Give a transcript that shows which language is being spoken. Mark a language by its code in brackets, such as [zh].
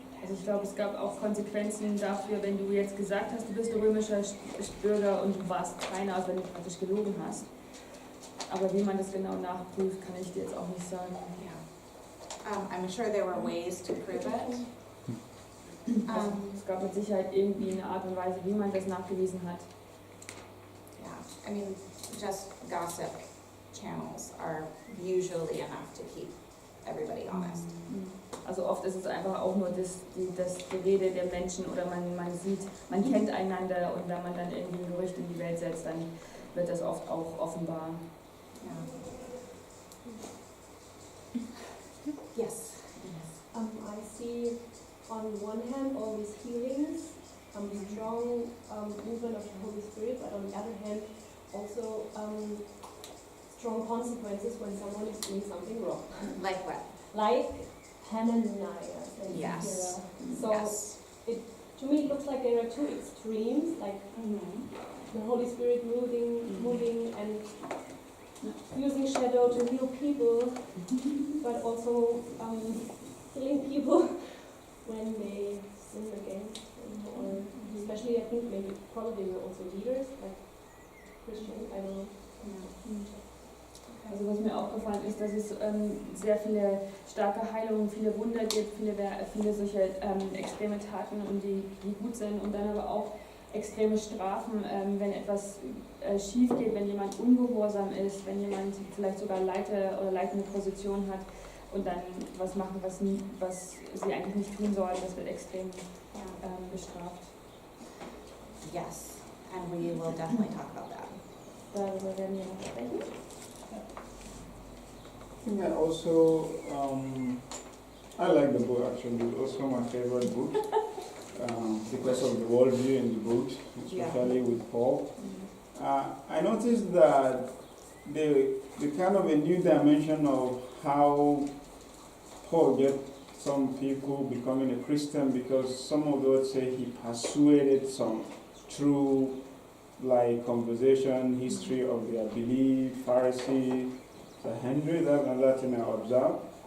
[de] Also ich glaube, es gab auch Konsequenzen dafür, wenn du jetzt gesagt hast, du bist römischer Bürger und du warst keiner, also wenn du praktisch gelogen hast. Aber wie man das genau nachprüft, kann ich dir jetzt auch nicht sagen. [en] Yeah. I'm sure there were ways to prove it. Es gab mit Sicherheit irgendwie eine Art und Weise, wie man das nachgewiesen hat. I mean, just gossip channels are usually enough to keep everybody honest. [de] Also oft ist es einfach auch nur das Gerede der Menschen oder man sieht, man kennt einander und wenn man dann irgendwie ein Gerücht in die Welt setzt, dann wird das oft auch offenbar. Ja. [en] Yes. I see on one hand all these healings, strong movement of the Holy Spirit, but on the other hand also strong consequences when someone is doing something wrong. Like what? Like Hananiah and Yes. Sapphira. So Yes. to me it looks like there are two extremes, like the Holy Spirit moving and using shadow to heal people, but also killing people when they sin against him, or especially I think maybe probably were also leaders, like Christians, I don't know. [de] Also was mir aufgefallen ist, dass es sehr viele starke Heilungen, viele Wunder gibt, viele solche extreme Taten, die gut sind und dann aber auch extreme Strafen, wenn etwas schief geht, wenn jemand ungehorsam ist, wenn jemand vielleicht sogar leitende Position hat und dann was machen, was sie eigentlich nicht tun sollen, das wird extrem bestraft. [en] Yes, and we will definitely talk about that. [de] Darüber werden wir noch sprechen. [en] I think I also, I like the book actually, it's also my favorite book because of the worldview in the book, especially with Paul. I noticed that the kind of a new dimension of how Paul get some people becoming a Christian, because some of those say he persuaded some through like conversation, history of their belief, Pharisee, the Henry, that's another thing I observed.